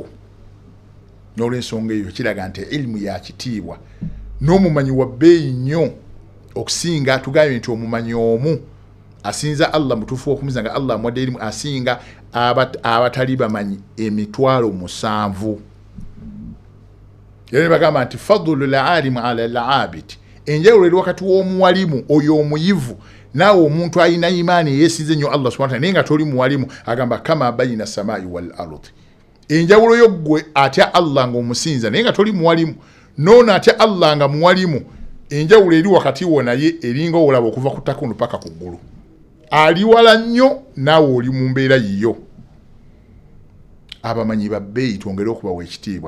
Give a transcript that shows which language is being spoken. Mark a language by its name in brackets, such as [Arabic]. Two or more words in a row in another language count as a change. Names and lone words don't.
[Ganda] N'olw'ensonga eyo kiraga nti ilmu ya kitiibwa n'omumanyi wa bbeeyi nnyo okusinga tugambye nti omumanyi omu asinza Allah mutufu okumiza nga Allah amwadde elimu asinga abatali bamanyi 7,000. Yale bagamba nti [Arabic] فضل العالم على العابد, [Ganda] enjawulo eri wakati w'omuwalimu oyo omuyivu naawe omuntu alina imaani yeesize nnyo Allah [Arabic] سبحانه وتعالى [Ganda] naye nga toli muwalimu, agamba [Arabic] كما بين السماء والأرض. [Ganda] Enjawulo yo ggwe atya Allah ng'omusinza naye nga toli muwalimu, nono atya Allah nga muwalimu, enjawulo eri wakati wo naye eringa olaba okuva ku ttaka paka ku ggulu. Ali wala nnyo naawe oli mu mbeera yiyo. Abamanyi babbeeyi twongere okubawa ekitiibwa.